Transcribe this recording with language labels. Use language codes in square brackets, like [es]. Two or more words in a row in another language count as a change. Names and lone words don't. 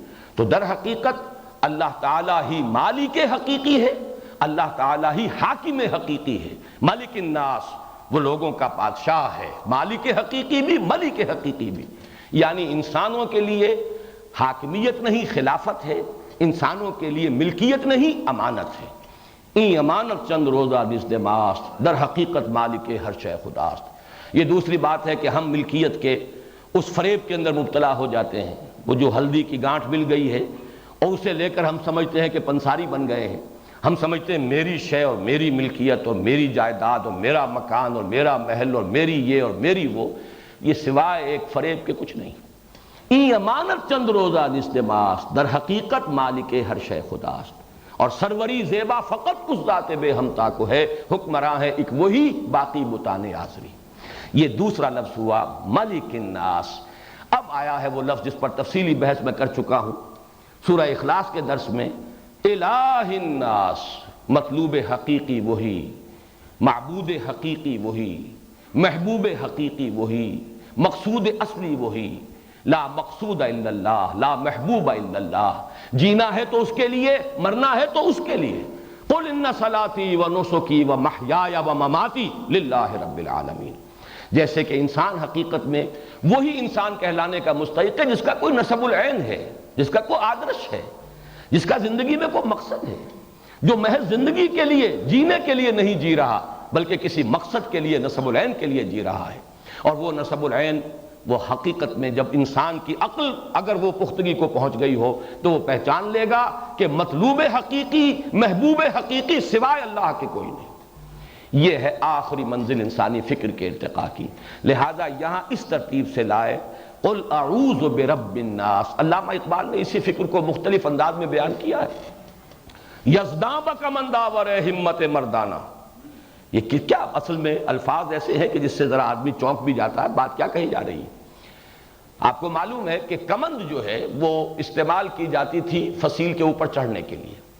[ur] تو در حقیقت اللہ تعالیٰ ہی مالک حقیقی ہے، اللہ تعالیٰ ہی حاکم حقیقی ہے، [ar] ملک الناس [ur] وہ لوگوں کا بادشاہ ہے، مالک حقیقی بھی ملک حقیقی بھی، یعنی انسانوں کے لیے حاکمیت نہیں خلافت ہے، انسانوں کے لیے ملکیت نہیں امانت ہے۔ [fa] این امانت چند روزہ نزد ماست، در حقیقت مالک ہر شے خداست۔ [ur] یہ دوسری بات ہے کہ ہم ملکیت کے اس فریب کے اندر مبتلا ہو جاتے ہیں، وہ جو ہلدی کی گانٹھ مل گئی ہے اور اسے لے کر ہم سمجھتے ہیں کہ پنساری بن گئے ہیں، ہم سمجھتے ہیں میری شے اور میری ملکیت اور میری جائیداد اور میرا مکان اور میرا محل اور میری یہ اور میری وہ، یہ سوائے ایک فریب کے کچھ نہیں۔ [fa] این امانت چند روزہ نزد ماست، در حقیقت مالک ہر شے خداست، [ur] اور سروری زیبا فقط اس ذات بے ہمتا کو ہے، حکمراں ہے ایک وہی باقی بتان آزری۔ یہ دوسرا لفظ ہوا [ar] ملک الناس۔ [ur] اب آیا ہے وہ لفظ جس پر تفصیلی بحث میں کر چکا ہوں سورہ اخلاص کے درس میں، [ar] الہ الناس، [ur] مطلوب حقیقی وہی، معبود حقیقی وہی، محبوب حقیقی وہی، مقصود اصلی وہی، [ar] لا مقصود الا اللہ، لا محبوب الا اللہ، [ur] جینا ہے تو اس کے لیے، مرنا ہے تو اس کے لیے۔ [ar] قل ان صلاتی و نسکی و محیای و مماتی للہ رب العالمین۔ [ur] جیسے کہ انسان حقیقت میں وہی انسان کہلانے کا مستحق ہے جس کا کوئی نسب العین ہے، جس کا کوئی آدرش ہے، جس کا زندگی میں کوئی مقصد ہے، جو محض زندگی کے لیے جینے کے لیے نہیں جی رہا بلکہ کسی مقصد کے لیے نسب العین کے لیے جی رہا ہے۔ اور وہ نسب العین وہ حقیقت میں جب انسان کی عقل اگر وہ پختگی کو پہنچ گئی ہو تو وہ پہچان لے گا کہ مطلوب حقیقی، محبوب حقیقی سوائے اللہ کے کوئی نہیں۔ یہ ہے آخری منزل انسانی فکر کے ارتقاء کی، لہذا یہاں اس ترتیب سے لائے [ar] قل اعوذ برب الناس۔ [ur] علامہ اقبال نے اسی فکر کو مختلف انداز میں بیان کیا ہے۔ [fa] یزداں بکمن داور ہمت مردانہ. [ur] یہ کیا اصل میں الفاظ ایسے ہیں کہ جس سے ذرا آدمی چونک بھی جاتا ہے. بات کیا کہی جا رہی ہے؟ آپ کو معلوم ہے کہ کمند جو ہے وہ استعمال کی جاتی تھی فصیل کے اوپر چڑھنے کے لیے.